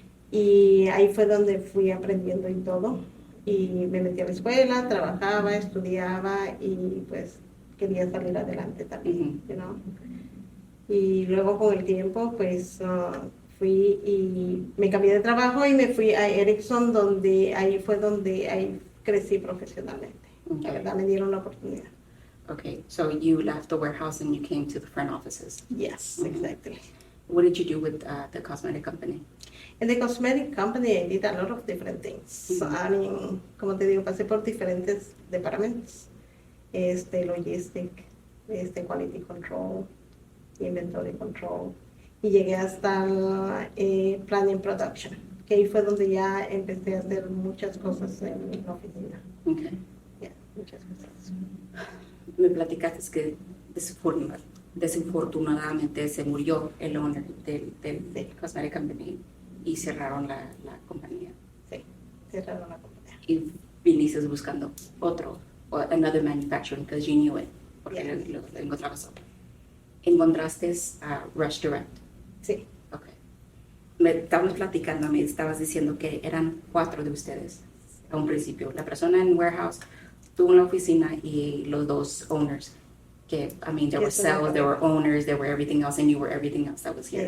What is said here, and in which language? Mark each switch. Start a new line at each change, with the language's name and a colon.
Spanish: Y ahí fue donde fui aprendiendo y todo. Y me metí a la escuela, trabajaba, estudiaba y pues quería salir adelante también,
English: you know?
Spanish: Y luego con el tiempo pues fui y me cambié de trabajo y me fui a Ericsson, donde ahí crecí profesionalmente. La verdad, me dieron la oportunidad.
English: Okay, so you left the warehouse and you came to the front offices. Yes, exactly. What did you do with the cosmetic company? In the cosmetic company, I did a lot of different things. I mean,
Spanish: como te digo, pasé por diferentes departamentos.
English: Logistic, quality control, inventory control,
Spanish: y llegué hasta el
English: planning production,
Spanish: que ahí fue donde ya empecé a hacer muchas cosas en la oficina.
English: Okay. Yeah,
Spanish: muchas cosas. Me platicaste que desafortunadamente se murió el owner del
English: cosmetic company
Spanish: y cerraron la compañía. Sí, cerraron la compañía. Y viniste buscando
English: another manufacturing, because you knew it,
Spanish: porque lo encontrabas. ¿Encontraste a Rush Direct? Sí.
English: Okay.
Spanish: Me estabas platicando, me estabas diciendo que eran 4 de ustedes a un principio. La persona en warehouse, tú en la oficina y los 2 owners. Que,
English: I mean, there were sales, there were owners, there were everything else, and you were everything else that was here.